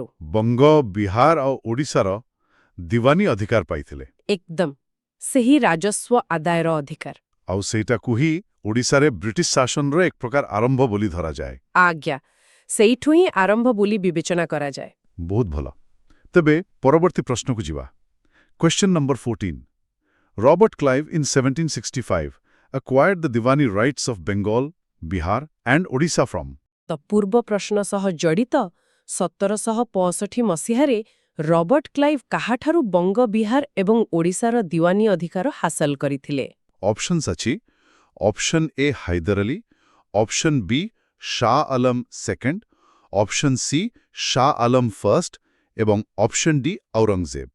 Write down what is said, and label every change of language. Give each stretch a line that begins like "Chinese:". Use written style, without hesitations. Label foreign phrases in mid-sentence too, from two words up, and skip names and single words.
Odia: ବଙ୍ଗ, ବିହାର ଆଉ ଓଡ଼ିଶାର ଦିୱାନୀ ଅଧିକାର ପାଇଥିଲେ। ଏକଦମ ସେହି ରାଜସ୍ୱ ଆଦାୟର ଅଧିକାର। ଆଉ ସେଇଟାକୁ ହିଁ ଓଡ଼ିଶାରେ ବ୍ରିଟିଶ ଶାସନର ଏକ ପ୍ରକାର ଆରମ୍ଭ ବୋଲି ଧରାଯାଏ। ଆଜ୍ଞା, ସେଇଠୁ ହିଁ ଆରମ୍ଭ ବୋଲି ବିବେଚନା କରାଯାଏ। ବହୁତ ଭଲ। ତେବେ ପରବର୍ତ୍ତୀ ପ୍ରଶ୍ନକୁ ଯିବା।
English: Question number 14. Robert Clive in 1765 acquired the Diwani rights of Bengal, Bihar and Odisha from?
Odia: ତ ପୂର୍ବ ପ୍ରଶ୍ନ ସହ ଜଡ଼ିତ 1765 ମସିହାରେ ରବର୍ଟ କ୍ଲାଇଭ୍ କାହାଠାରୁ ବଙ୍ଗ, ବିହାର ଏବଂ ଓଡ଼ିଶାର ଦିୱାନୀ ଅଧିକାର ହାସଲ କରିଥିଲେ? ଅପସନ୍ସ ଅଛି
English: option A
Odia: ହାଇଦର ଅଲି,
English: option B
Odia: ଶାହ ଆଲମ ସେକେଣ୍ଡ,
English: option C
Odia: ଶାହ ଆଲମ ଫର୍ଷ୍ଟ ଏବଂ
English: option D
Odia: ଔରଙ୍ଗଜେବ।